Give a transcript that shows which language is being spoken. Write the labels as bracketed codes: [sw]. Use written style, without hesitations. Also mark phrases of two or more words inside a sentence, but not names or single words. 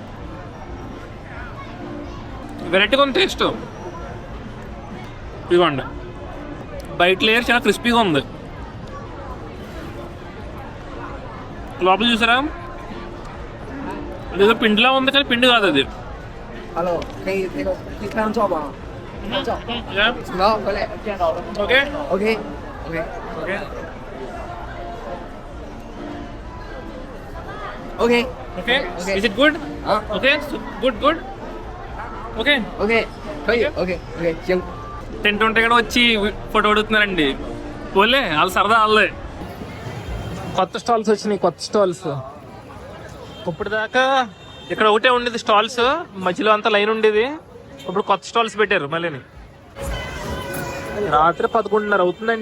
[te] వెరైటీగా ఉంది టేస్ట్. ఇదిగోండి, బయట లేయర్ చాలా క్రిస్పీగా ఉంది. లోపల చూసారా, అదేదో పిండిలా ఉంది కానీ పిండి కాదు అది. [zh] Hello，可以看照吗？照。好，回来见到了。 [te] ఓకే [en] OK。OK。 okay is it good? okay good okay [zh] 可以。OK。行。 [te] తింటుంటే కూడా వచ్చి ఫోటో అడుగుతున్నారండి. పోలే వాళ్ళ సరదా వాళ్ళే. కొత్త స్టాల్స్ వచ్చినాయి, కొత్త స్టాల్స్. ఇప్పటిదాకా ఇక్కడ ఒకటే ఉండేది స్టాల్స్, మధ్యలో అంతా లైన్ ఉండేది. ఇప్పుడు కొత్త స్టాల్స్ పెట్టారు మళ్ళీ. రాత్రి 11:30 అవుతుందండి.